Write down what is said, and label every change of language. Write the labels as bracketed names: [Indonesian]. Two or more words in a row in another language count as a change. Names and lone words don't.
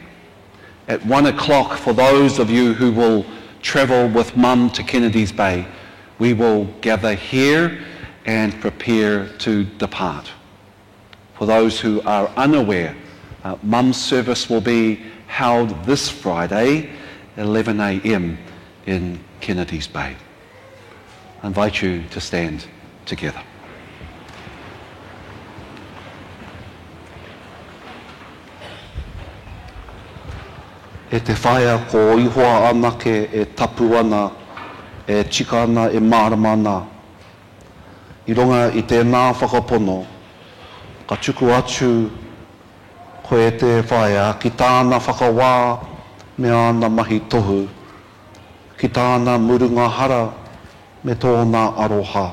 [English] At 1 o'clock, for those of you who will travel with Mum to Kennedy's Bay, we will gather here and prepare to depart. For those who are unaware, Mum's service will be held this Friday, 11 a.m. in Kennedy's Bay. I invite you to stand together. [Māori] E te whaia ko ihoa anake e tapu ana, e tika ana, e marama ana. I runga i tēnā whakapono, ka tuku atu ko e te whaia ki tāna whakawā me ana mahi tohu, ki tāna murunga hara me tōna aroha.